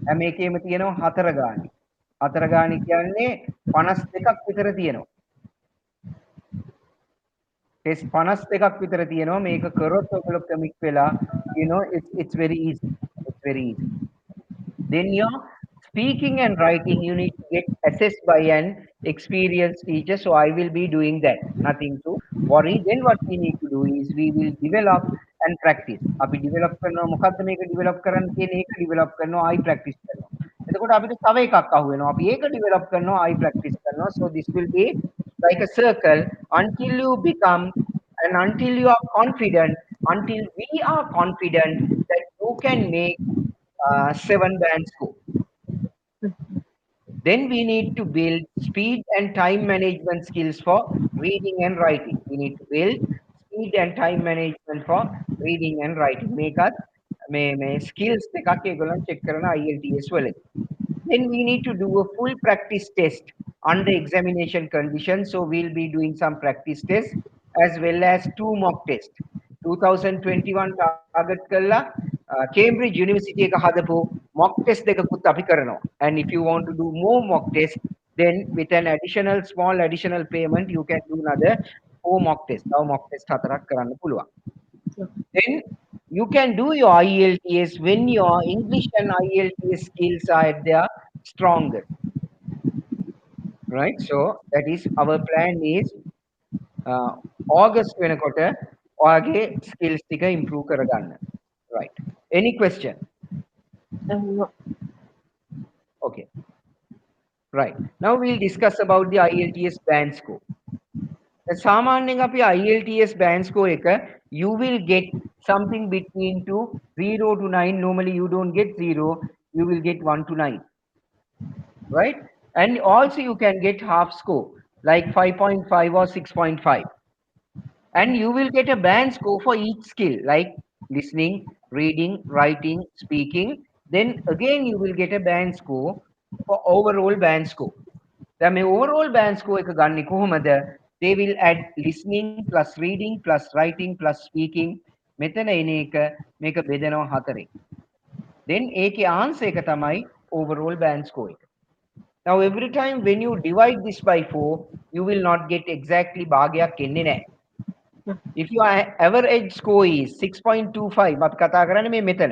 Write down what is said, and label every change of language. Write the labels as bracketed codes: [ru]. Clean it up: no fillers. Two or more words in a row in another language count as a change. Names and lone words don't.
[si] දැන් මේකේම තියෙනවා 4 ගාණි. 4 ගාණි කියන්නේ 52ක් විතර තියෙනවා. ටෙස්ට් 52ක් විතර තියෙනවා. මේක කරොත් ඔයගොල්ලෝ කමික් වෙලා [en] it's very easy. It's very easy. Then your speaking and writing, you need to get assessed by an experienced teacher. So I will be doing that. Nothing to worry. Then what we need to do is we will develop and practice. [si] අපි develop කරනවා මොකද්ද මේක develop කරන්න තියෙන එක develop කරනවා [en] I practice [si] කරනවා. එතකොට අපිට තව එකක් අහු වෙනවා. අපි ඒක develop කරනවා [en] I practice [si] කරනවා. [en] So this will be like a circle until you become and until you are confident, until we are confident that you can make 7 band score. Then we need to build speed and time management skills for reading and writing. We need to build speed and time management for reading and writing. [si] මේකත් මේ skills එකක් ඒගොල්ලන් check කරන IELTS වලදී. [en] Then we need to do a full practice test under examination conditions. So we'll be doing some practice tests as well as 2 mock tests. [si] 2021 target කරලා Cambridge University එක හදපු [en] mock test [si] දෙකකුත් අපි කරනවා. [en] And if you want to do more mock tests, then with an small additional payment, you can do another 4 mock tests. Now mock test [si] 4ක් කරන්න පුළුවන්. [en] Then you can do your IELTS when your English and IELTS skills are at their strongest. Right? So that is our plan is [si] August වෙනකොට ඔයාගේ skills ටික improve කරගන්න. [en] Right. Any question? No. Okay. Right. Now we'll discuss about the IELTS band score. [si] සාමාන්‍යයෙන් අපි [en] IELTS band score එක you will get something between 0 to 9. Normally you don't get 0, you will get 1 to 9. Right? And also you can get half score like 5.5 or 6.5. And you will get a band score for each skill like listening, reading, writing, speaking. Then again you will get a band score for overall band score. [si] දැන් මේ [en] overall band score [si] එක ගන්නේ කොහොමද? [en] They will add listening plus reading plus writing plus speaking. [si] මෙතන එන එක මේක බෙදනවා 4. Then ඒකේ answer එක තමයි [en] overall band score [si] එක. [en] Now every time when you divide this by 4, you will not get exactly [si] භාගයක් එන්නේ නැහැ. [en] If your average score is 6.25, [si] අපි කතා කරන්නේ මේ මෙතන.